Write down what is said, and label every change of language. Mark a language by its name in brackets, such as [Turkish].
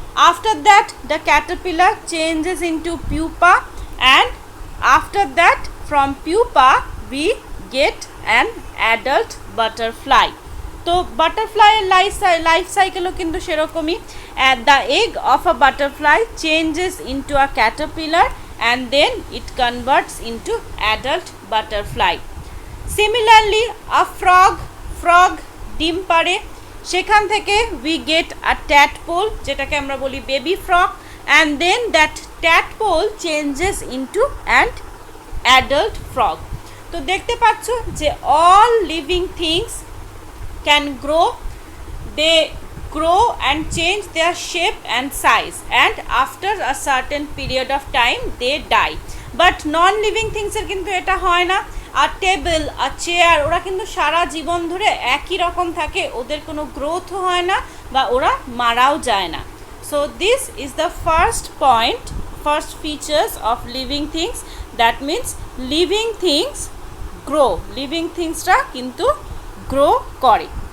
[English] After that the caterpillar changes into pupa, and after that from pupa we get an adult butterfly. [Bangla] তো বাটারফ্লাইয়ের life সাইকেলও কিন্তু সেরকমই। [English] The egg of a butterfly changes into a caterpillar and then it converts into adult butterfly. Similarly a frog [Bangla] ডিম পারে, সেখান থেকে [English] we get a tadpole, [Bangla] যেটাকে আমরা বলি baby frog, [English] and then that tadpole changes into an adult frog. [Bangla] তো দেখতে পাচ্ছ যে [English] all living things can grow, they grow and change their shape and size, and after a certain period of time they die. But non-living things [Bangla] এর কিন্তু এটা হয় না। আর table আর chair, ওরা কিন্তু সারা জীবন ধরে একই রকম থাকে, ওদের কোনো গ্রোথও হয় না বা ওরা মারাও যায় না। [English] so this is the first point, first features of living things, that means living things grow, [Bangla] living থিংসরা কিন্তু গ্রো করে।